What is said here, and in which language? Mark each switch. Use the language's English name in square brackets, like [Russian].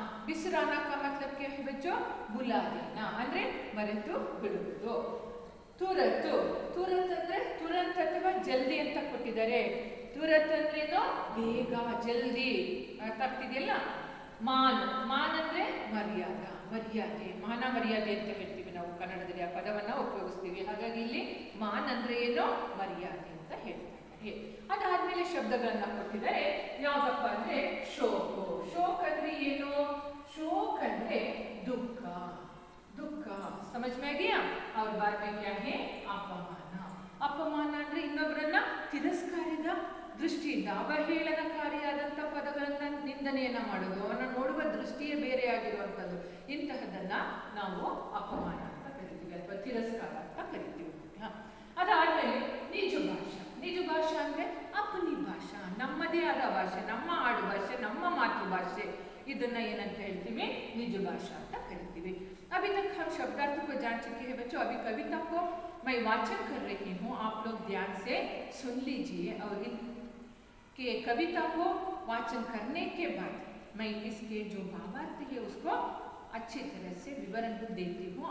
[Hindi] ಬಿಸ್ರಾನ का मतलब क्या है बच्चों? बुला देना [Kannada] ಅಂದ್ರೆ ಮರೆತು ಬಿಡುವುದು. ತುರತ್. ತುರತ್ ಅಂದ್ರೆ ತುರಂತ್ ಅಥವಾ ಜಲ್ದಿ ಅಂತ ಕೊಟ್ಟಿದ್ದಾರೆ. ತುರತ್ ಅಂದ್ರೇನು? ಬೇಗ, ಜಲ್ದಿ. ಅರ್ಥ ಆಗ್ತಿದೆಯಲ್ಲ? ಮಾನ್. ಮಾನ್ ಅಂದ್ರೆ ಮರ್ಯಾದ, ಮರ್ಯಾದೆ, ಮಾನ ಮರ್ಯಾದೆ ಅಂತ ಹೇಳ್ತೀವಿ ನಾವು ಕನ್ನಡದಲ್ಲಿ, ಆ ಪದವನ್ನ ಉಪಯೋಗಿಸ್ತೀವಿ. ಹಾಗಾಗಿ ಇಲ್ಲಿ ಮಾನ್ ಅಂದ್ರೆ ಏನು? ಮರ್ಯಾದೆ ಅಂತ ಹೇಳ್ತಾರೆ. ಅದಾದ್ಮೇಲೆ ಶಬ್ದಗಳನ್ನ ಕೊಟ್ಟಿದ್ದಾರೆ. ಯಾವ್ದಪ್ಪ ಅಂದ್ರೆ ಶೋಕ. ಶೋಕ್ ಅಂದ್ರೆ ಏನು? शोक ಅಂದ್ರೆ ದುಃಖ. [Hindi] ದುಃಖ समझ में आ गया? और बाद में क्या है? अपमान. [Kannada] अपमान ಅಂದ್ರೆ ಇನ್ನೊಬ್ಬರನ್ನ ತಿರಸ್ಕಾರದ ದೃಷ್ಟಿಯಿಂದ ಅವಹೇಳನಕಾರಿಯಾದಂಥ ಪದಗಳನ್ನ ನಿಂದನೆಯನ್ನ ಮಾಡೋದು, ಅವನ್ನ ನೋಡುವ ದೃಷ್ಟಿಯೇ ಬೇರೆ ಆಗಿರುವಂಥದ್ದು. ಇಂತಹದನ್ನ ನಾವು ಅಪಮಾನ ಅಂತ ಕರಿತೀವಿ ಅಥವಾ ತಿರಸ್ಕಾರ ಅಂತ ಕರಿತೀವಿ. ಅದಾದ್ಮೇಲೆ ನಿಜ ಭಾಷಾ. ನಿಜ ಭಾಷಾ ಅಂದ್ರೆ [Hindi] ಅಪನಿ ಭಾಷಾ, [Kannada] ನಮ್ಮದೇ ಆದ ಭಾಷೆ, ನಮ್ಮ ಆಡು ಭಾಷೆ, ನಮ್ಮ ಮಾತೃಭಾಷೆ. ಇದನ್ನ ಏನಂತ ಹೇಳ್ತೀವಿ? ನಿಜ ಭಾಷಾ ಅಂತ ಕರಿತೀವಿ. [Hindi] अभी तक हम शब्दार्थ को जान चुके हैं बच्चों. अभी कविता को मैं वाचन कर रही हूँ, आप लोग ध्यान से सुन लीजिए. और इनके कविता को वाचन करने के बाद मैं इसके जो भावार्थ है उसको अच्छी तरह से विवरण देती हूँ.